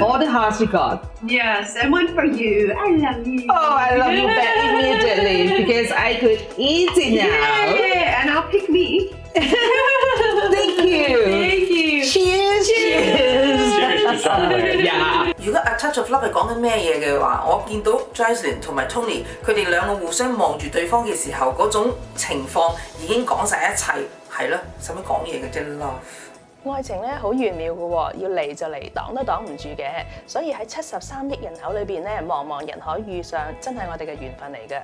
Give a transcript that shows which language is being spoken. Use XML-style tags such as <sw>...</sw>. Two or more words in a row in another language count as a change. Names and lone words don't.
<en>All the hearts we got. Yes, and one for you. I love you. Oh, I love you back immediately because I could eat it now. Yeah, and I'll pick me. Thank you. Thank you. Cheers. Cheers. Cheers to chocolate. Yeah.</en> <yue>如果阿 Touch of Love 係講緊咩嘢嘅話，我見到 Jocelyn 同埋 Tony 佢哋兩個互相望住對方嘅時候，嗰種情況已經講晒一切，係咯，使乜講嘢嘅啫 ？Love 愛情咧好玄妙嘅喎，要嚟就嚟，擋都擋唔住嘅。所以喺73億人口裏邊咧，茫茫人海遇上，真係我哋嘅緣分嚟嘅。</yue>